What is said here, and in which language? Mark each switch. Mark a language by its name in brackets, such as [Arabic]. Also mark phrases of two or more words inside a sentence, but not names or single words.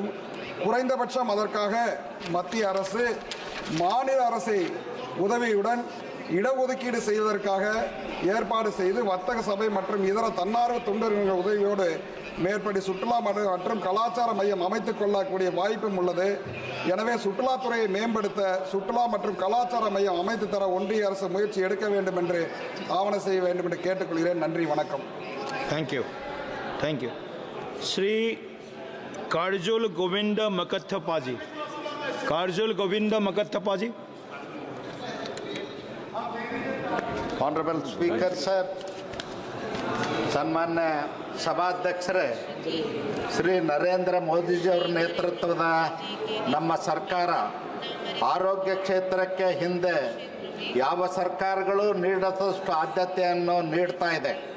[Tamil] குறைந்தபட்சம் அதற்காக மத்திய அரசு மாநில அரசை உதவியுடன் இடஒதுக்கீடு செய்வதற்காக ஏற்பாடு செய்து வர்த்தக சபை மற்றும் இதர தன்னார்வ தொண்டர்கள் உதவியோடு மேற்படி சுற்றுலா மற்றும் கலாச்சார மையம் அமைத்துக் கொள்ளக்கூடிய வாய்ப்பும் உள்ளது. எனவே சுற்றுலாத்துறையை மேம்படுத்த சுற்றுலா மற்றும் கலாச்சார மையம் அமைத்து தர ஒன்றிய அரசு முயற்சி எடுக்க வேண்டும் என்று ஆவணம் செய்ய வேண்டும் என்று கேட்டுக்கொள்கிறேன். நன்றி, வணக்கம். [English] Thank you. Thank you. [Hindi] श्री काजोल गोविंद मकथप्पा जी. काजोल गोविंद मकथप्पा जी. [English] Honourable Speaker Sir, [Kannada] ಸನ್ಮಾನ್ಯ ಸಭಾಧ್ಯಕ್ಷರೇ, ಶ್ರೀ ನರೇಂದ್ರ ಮೋದಿಜಿಯವರ ನೇತೃತ್ವದ ನಮ್ಮ ಸರ್ಕಾರ ಆರೋಗ್ಯ ಕ್ಷೇತ್ರಕ್ಕೆ ಹಿಂದೆ ಯಾವ ಸರ್ಕಾರಗಳು ನೀಡದಷ್ಟು ಆದ್ಯತೆಯನ್ನು ನೀಡ್ತಾ ಇದೆ.